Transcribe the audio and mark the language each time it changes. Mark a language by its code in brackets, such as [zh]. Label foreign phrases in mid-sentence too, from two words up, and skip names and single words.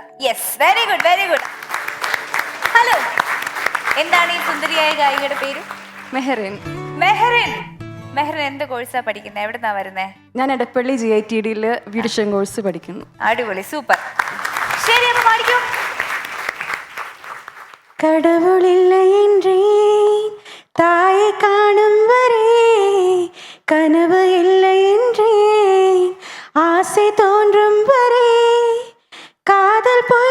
[en] Yes, very good, very good. [ml] ഹലോ, എന്താണ് ഈ സുന്ദരിയായ ഗായികയുടെ പേര്? മെഹറിൻ. മെഹറിൻ. മെഹറിൻ എന്ത് കോഴ്സാ പഠിക്കുന്നത്? എവിടുന്നാ വരുന്നേ? ഞാൻ എടപ്പള്ളി GITD [en] beautician course [ml] പഠിക്കുന്നു. അടിപൊളി, സൂപ്പർ. ശരി, അപ്പൊ പാടിക്കോ. [ta] கடவுளில்லை என்றேன் தாயை காணும் வரை, கனவு இல்லை என்றேன் ஆசை தோன்றும் வரை, காதல்